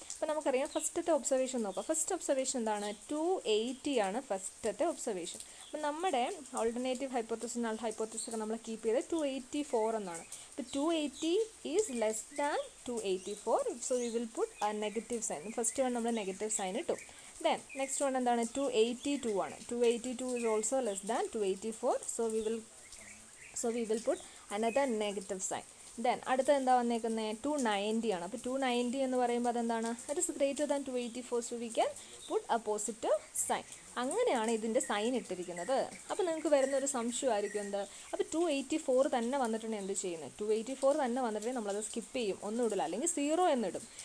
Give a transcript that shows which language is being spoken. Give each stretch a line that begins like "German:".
Malayalam: അപ്പോൾ നമുക്കറിയാം ഫസ്റ്റത്തെ ഒബ്സർവേഷൻ നോക്കാം. ഫസ്റ്റ് ഒബ്സർവേഷൻ എന്താണ്? 280 ആണ് ഫസ്റ്റത്തെ ഒബ്സർവേഷൻ. അപ്പം നമ്മുടെ ഓൾട്ടർനേറ്റീവ് ഹൈപ്പോത്തസിസ് നൾ ഹൈപ്പോത്തസിസ് ഒക്കെ നമ്മൾ കീപ്പ് ചെയ്ത് 284 എന്നാണ്.
English: അപ്പോൾ 280 is less than 284, so we will put a negative sign.
Malayalam: First one നമ്മൾ നെഗറ്റീവ് സൈൻ ഇട്ടു. ദെൻ നെക്സ്റ്റ് വൺ എന്താണ്? 282 ആണ്.
English: 282 is also less than 284, so we will put another negative sign.
Malayalam: Then അടുത്ത എന്താ വന്നേക്കുന്നത്? 290 ആണ്. അപ്പോൾ 290 എന്ന് പറയുമ്പോൾ അതെന്താണ്?
English: It is greater than 284, so we can put a positive sign.
Malayalam: അങ്ങനെയാണ് ഇതിൻ്റെ സൈൻ ഇട്ടിരിക്കുന്നത്. അപ്പോൾ നിങ്ങൾക്ക് വരുന്ന ഒരു സംശയമായിരിക്കും എന്ത്, അപ്പോൾ 284 തന്നെ വന്നിട്ടുണ്ടെങ്കിൽ എന്ത് ചെയ്യുന്നത്? 284 തന്നെ വന്നിട്ടുണ്ടെങ്കിൽ നമ്മളത് സ്കിപ്പ് ചെയ്യും, ഒന്നും ഇടില്ല, അല്ലെങ്കിൽ 0 എന്നിടും.